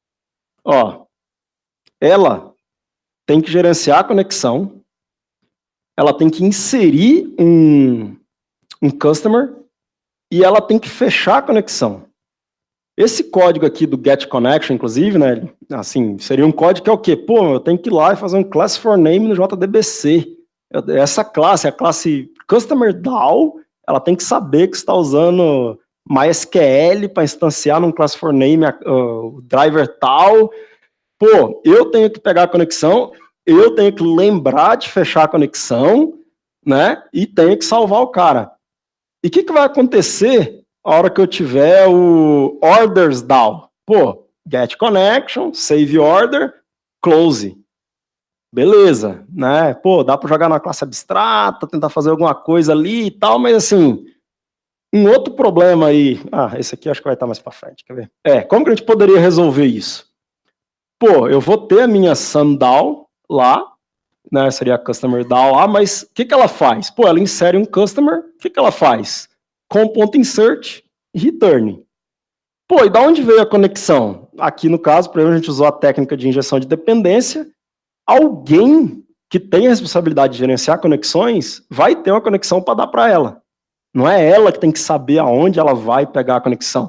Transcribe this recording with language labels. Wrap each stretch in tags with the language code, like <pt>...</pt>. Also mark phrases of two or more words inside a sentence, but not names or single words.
<pt>Ó, ela tem que gerenciar a conexão, ela tem que inserir um customer e ela tem que fechar a conexão. Esse código aqui do</pt> <en>get connection,</en> <pt>inclusive, né, assim, seria um código que é o quê? Pô, eu tenho que ir lá e fazer um</pt> <en>class for name</en> <pt>no JDBC. Essa classe, a classe customer DAO, ela tem que saber que você está usando MySQL para instanciar num</pt> <en>class for name</en> <pt>o driver tal. Pô, eu tenho que pegar a conexão, eu tenho que lembrar de fechar a conexão, né, e tenho que salvar o cara. E o que vai acontecer a hora que eu tiver o orders DAO?</pt> <en>Pô, get connection, save order, close.</en> <pt>Beleza, né? Pô, dá para jogar na classe abstrata, tentar fazer alguma coisa ali e tal, mas assim, um outro problema aí, esse aqui acho que vai estar mais para frente, quer ver? Como que a gente poderia resolver isso? Pô, eu vou ter a minha SumDAO lá, né, seria a Customer DAO lá, mas o que ela faz? Pô, ela insere um customer, o que ela faz? Com.insert e return. Pô, e da onde veio a conexão? Aqui no caso, por exemplo, a gente usou a técnica de injeção de dependência. Alguém que tem a responsabilidade de gerenciar conexões vai ter uma conexão para dar para ela. Não é ela que tem que saber aonde ela vai pegar a conexão.</pt>